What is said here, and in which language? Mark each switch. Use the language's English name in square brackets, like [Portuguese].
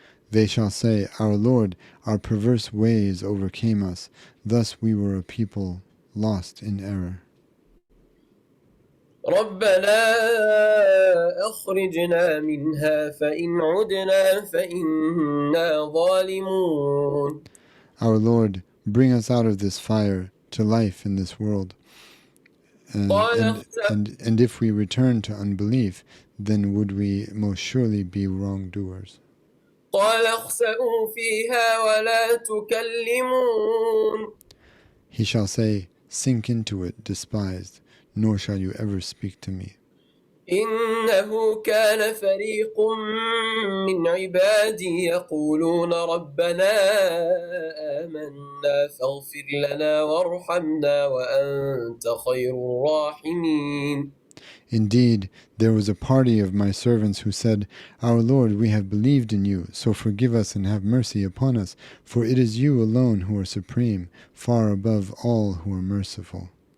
[English] They shall say, our Lord, our perverse ways overcame us, thus we were a people lost in error. [Arabic] ربنا أخرجنا منها فإن عدنا فإنا ظالمون. [English] Our Lord, bring us out of this fire to life in this world. And if we return to unbelief, then would we most surely be wrongdoers. [Arabic] قال اخسئوا فيها ولا تكلمون. [English] He shall say, sink into it, despised, nor shall you ever speak to me. [Arabic] إنه كان فريق من عبادي يقولون ربنا آمنا فاغفر لنا وارحمنا وأنت خير الراحمين. [English] Indeed, there was a party of my servants who said, our Lord, we have believed in you, so forgive us and have mercy upon us, for it is you alone who are supreme, far above all who are merciful.